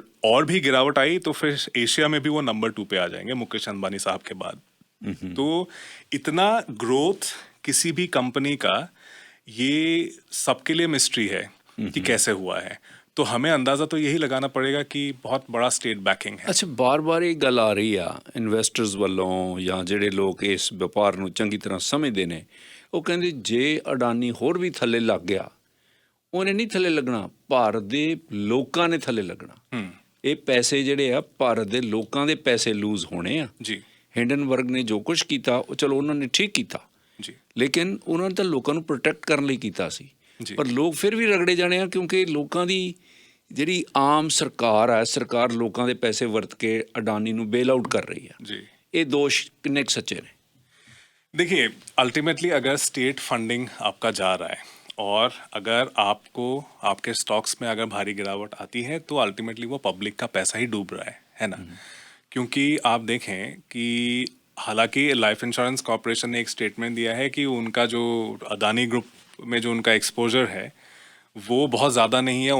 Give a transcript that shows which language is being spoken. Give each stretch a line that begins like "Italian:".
Hindi: और भी गिरावट आई तो फिर एशिया में भी वो नंबर 2 पे आ जाएंगे मुकेश अंबानी साहब के बाद। तो इतना ग्रोथ किसी भी कंपनी का, ये सबके लिए मिस्ट्री है कि कैसे हुआ है। तो हमें अंदाजा तो यही लगाना पड़ेगा कि बहुत बड़ा स्टेट बैकिंग है।
Punjabi: ਅੱਛਾ, ਬਾਰ-ਬਾਰ ਇਹ ਗੱਲ ਆ ਰਹੀ ਆ ਇਨਵੈਸਟਰਸ ਵੱਲੋਂ ਜਾਂ ਜਿਹੜੇ ਲੋਕ ਇਸ ਵਪਾਰ ਨੂੰ ਚੰਗੀ ਤਰ੍ਹਾਂ ਸਮਝਦੇ ਨੇ, ਉਹ ਕਹਿੰਦੇ ਜੇ ਅਡਾਨੀ ਹੋਰ ਵੀ ਥੱਲੇ ਲੱਗ ਗਿਆ, ਉਹਨੇ ਨਹੀਂ ਥੱਲੇ ਲੱਗਣਾ, ਭਾਰਤ ਦੇ ਲੋਕਾਂ ਨੇ ਥੱਲੇ ਲੱਗਣਾ। ਇਹ ਪੈਸੇ ਜਿਹੜੇ ਆ ਭਾਰਤ ਦੇ ਲੋਕਾਂ ਦੇ ਪੈਸੇ ਲੂਜ਼ ਹੋਣੇ ਆ ਜੀ। ਹਿੰਡਨਬਰਗ ਨੇ ਜੋ ਕੁਝ ਕੀਤਾ ਉਹ ਚਲੋ ਉਹਨਾਂ ਨੇ ਠੀਕ ਕੀਤਾ ਜੀ, ਲੇਕਿਨ ਉਹਨਾਂ ਨੇ ਤਾਂ ਲੋਕਾਂ ਨੂੰ ਪ੍ਰੋਟੈਕਟ ਕਰਨ ਲਈ ਕੀਤਾ ਸੀ। ਪਰ ਲੋਕ ਫਿਰ ਵੀ ਰਗੜੇ ਜਾਣੇ ਆ, ਕਿਉਂਕਿ ਲੋਕਾਂ ਦੀ ਜਿਹੜੀ ਆਮ ਸਰਕਾਰ ਆ, ਸਰਕਾਰ ਲੋਕਾਂ ਦੇ ਪੈਸੇ ਵਰਤ ਕੇ ਅਡਾਨੀ ਨੂੰ ਬੇਲ ਆਊਟ ਕਰ ਰਹੀ ਆ। जी, ਇਹ ਦੋਸ਼ ਕਿੰਨੇ ਕੁ ਸੱਚੇ ਨੇ?
Hindi: देखिए, अल्टीमेटली अगर स्टेट फंडिंग आपका जा रहा है और अगर आपको आपके स्टॉक्स में अगर भारी गिरावट आती है, तो अल्टीमेटली वो पब्लिक का पैसा ही डूब रहा है ना। क्योंकि आप देखें कि हालांकि लाइफ इंश्योरेंस कॉर्पोरेशन ने एक स्टेटमेंट दिया है कि उनका जो अदानी ग्रुप में जो उनका एक्सपोजर है वो बहुत ज़्यादा नहीं है।